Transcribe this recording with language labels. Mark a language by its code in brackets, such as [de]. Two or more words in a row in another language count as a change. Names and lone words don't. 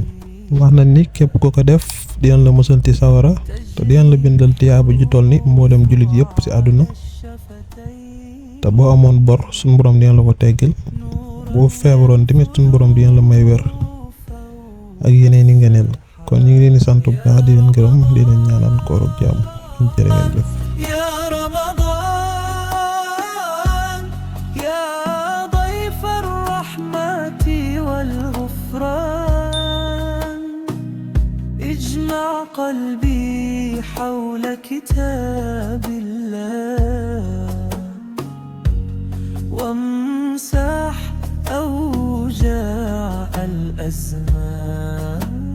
[wo] wax na ni képp ko ko def dinañ la musal ci sawara te dinañ la bindal tiyaabu ju toll ni mboolem jullit yépp ci àdduna te boo amoon bor suñu borom dina la ko teggil boo feebaroon tamit suñu borom dina la may wér ak yeneen i ngeneel kon ñu ngi leen di sant bu baax di leen gërëm di leen ñaanal koor ak jàmm jërë ngeen jëf. [ar] يا رمضان يا ضيف الرحمة والغفران اجمع قلبي حول كتاب الله وامسح أوجاع الأزمان